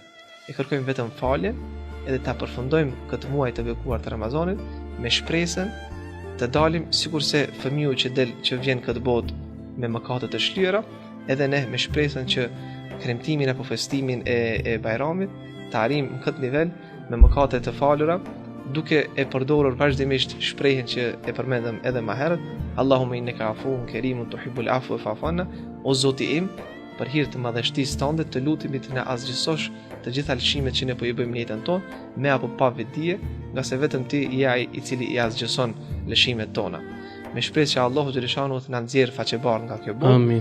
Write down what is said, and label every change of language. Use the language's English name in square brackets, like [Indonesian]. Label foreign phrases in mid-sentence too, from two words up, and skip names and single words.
[Albanian] E kërkojmë vetëm falje, edhe ta përfundojmë këtë muaj të bekuar të Ramazanit me shpresën të dalim sikurse fëmiu që vjen këtë botë me mëkate të shlyera, edhe ne me shpresën që kremtimin apo festimin e Bajramit të arrijmë në këtë nivel me mëkate të falura, duke e përdorur vazhdimisht shprehjen që e përmendëm edhe më herët, [Arabic] اللهم إنك عفو كريم تحب العفو فاعف عنا. [Albanian] O Zoti im, për hir të madhështisë tënde, të lutemi të na asgjësosh të gjitha lëshimet që ne po i bëjmë në jetën tonë, me apo pa vetdije, nga se vetëm ti je ai i cili i asgjëson lëshimet tona. Me shpresë që Allahu xhaleshanu të na nxjerrë faqebar nga kjo botë. Amin.